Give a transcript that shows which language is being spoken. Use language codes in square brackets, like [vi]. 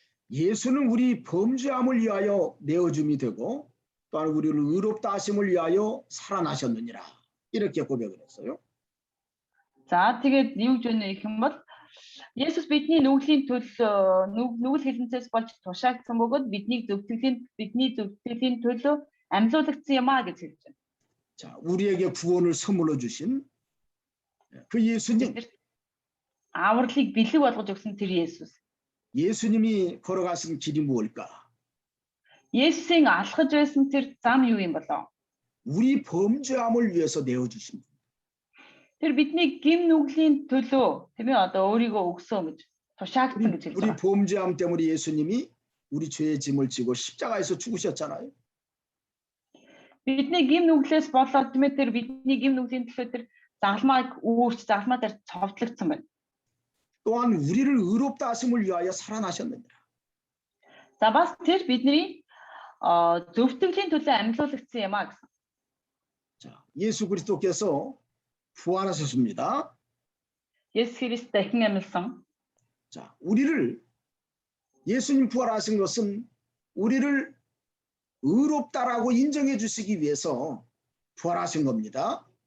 [ko] 예수는 우리 범죄함을 위하여 내어줌이 되고 또한 우리를 의롭다 하심을 위하여 살아나셨느니라 이렇게 고백을 했어요. [mn] За тэгээд юу гэж байна гэх юм бол Есүс бидний нүглийн төлөө нүгэл хэлэнцээс болж тушаагдсан бөгөөд бидний зөвтгөлийн төлөө амьлуулагдсан юм а гэж хэлж байна. [ko] 자, 우리에게 구원을 선물로 주신 그 예수님. [mn] Авралыг бэлэг болгож өгсөн тэр Есүс. [ko] 예수님이 걸어가신 길이 무엇일까? [mn] Есүсийн алхаж байсан тэр зам юу юм болоо? [ko] 우리 범죄함을 위해서 내어 주신 분. [mn] Тэр бидний гим нүглийн төлөө тийм ээ одоо өөрийгөө өгсөн гэж тушаагдсан гэж хэлж [ko] 우리 [mn] байгаа. [ko] 범죄함 때문에 예수님이 우리 죄의 짐을 지고 십자가에서 죽으셨잖아요. [mn] Бидний гим нүглээс болоод тийм ээ тэр бидний гим нүглийн төлөө тэр загалмааг загалмаа дээр цовдлогдсон байна. [ko] 또한 우리를 의롭다 하심을 위하여 살아나셨느니라. [mn] За бас тэр бидний зөвтгөлийн төлөө амьлуулагдсан юм а гэсэн. [ko] 자, 예수 그리스도께서 부활하셨습니다. [mn] Есүс Христ дахин амьлсан. [ko] 자, 우리를 예수님 부활하신 것은 우리를 의롭다라고 인정해 주시기 위해서 부활하신 겁니다.